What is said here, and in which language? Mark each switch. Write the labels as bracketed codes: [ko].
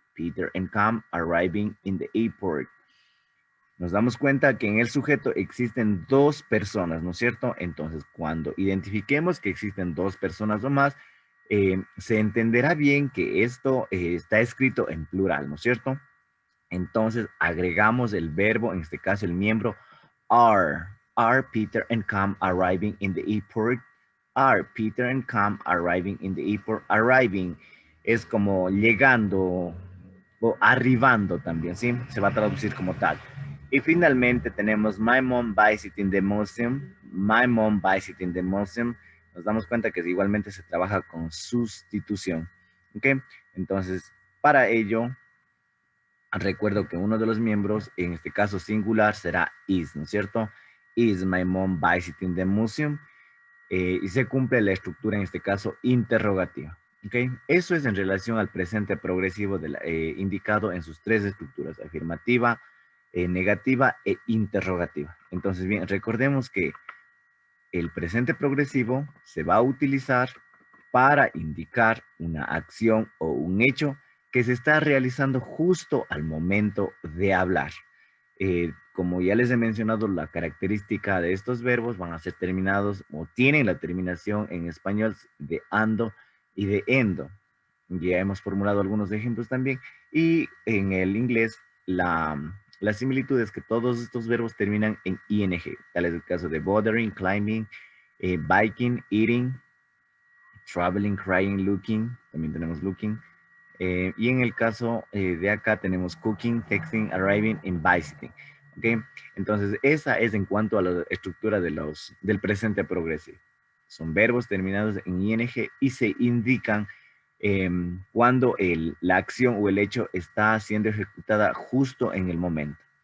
[en] Peter and Cam arriving in the airport. [es] Nos damos cuenta que en el sujeto existen dos personas, ¿no es cierto? Entonces, cuando identifiquemos que existen dos personas o más, se entenderá bien que esto está escrito en plural, ¿no es cierto? Entonces agregamos el verbo, en este caso el miembro are. [en] Are Peter and Cam arriving in the airport? Are Peter and Cam arriving in the airport? [es] Arriving es como llegando o arribando también, ¿sí? Se va a traducir como tal. Y finalmente tenemos [en] my mom visiting the museum. My mom visiting the museum. [es] Nos damos cuenta que igualmente se trabaja con sustitución. ¿Ok? Entonces, para ello, recuerdo que uno de los miembros, en este caso singular, será is, ¿no es cierto? [en] Is my mom visiting the museum? [es] Y se cumple la estructura, en este caso, interrogativa. ¿Okay? Eso es en relación al presente progresivo indicado en sus tres estructuras, afirmativa, negativa e interrogativa. Entonces, bien, recordemos que el presente progresivo se va a utilizar para indicar una acción o un hecho que se está realizando justo al momento de hablar. Como ya les he mencionado, la característica de estos verbos van a ser terminados o tienen la terminación en español de ando y de endo. Ya hemos formulado algunos ejemplos también. Y en el inglés, la similitud es que todos estos verbos terminan en ing. Tal es el caso de bothering, climbing, biking, eating, traveling, crying, looking. También tenemos looking. Y en el caso de acá tenemos cooking, texting, arriving, and visiting. ¿Okay? Entonces, esa es en cuanto a la estructura del presente progresivo. Son verbos terminados en ing y se indican cuando la acción o el hecho está siendo ejecutada justo en el momento.